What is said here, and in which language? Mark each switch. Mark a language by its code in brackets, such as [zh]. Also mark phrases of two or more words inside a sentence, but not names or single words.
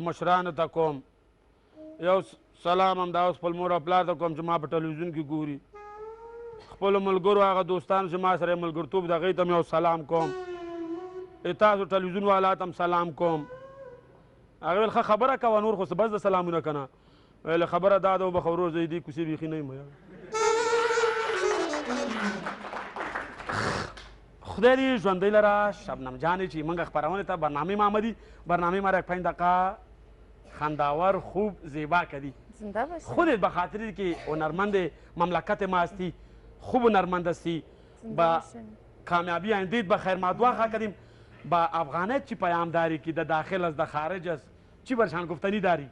[ps] مشرانو ته کوم یو سلام همدا اوس خپل مور او پلار ته کوم چې ما په ټلویزیون کې ګوري خپلو ملګرو هغه دوستانو چې ما سره یې ملګرتوب د هغوی ته م یو سلام کوم تاسو ټلویزیون والا ته هم سلام کوم هغه ویل ښه خبره کوه نور خو څه بس د سلامونه که نه ویل خبره دا ده وبخه ورور زه دې کوڅې بیخي نه یم خدای دې ژوندی لره شبنم جانې چې موږ خپرونې ته [fa] برنامه ما آمدی برنامه ما را یک 5 دقیقه خنداور خوب زیبا کردی خودت به خاطر که هنرمند مملکت ما هستی خوب هنرمند هستی با کامیابی آیندهت بخیر ما دعا خواه کردیم با افغانیت چی پیام داری که در داخل از در خارج است چی برشان گفتنی داری؟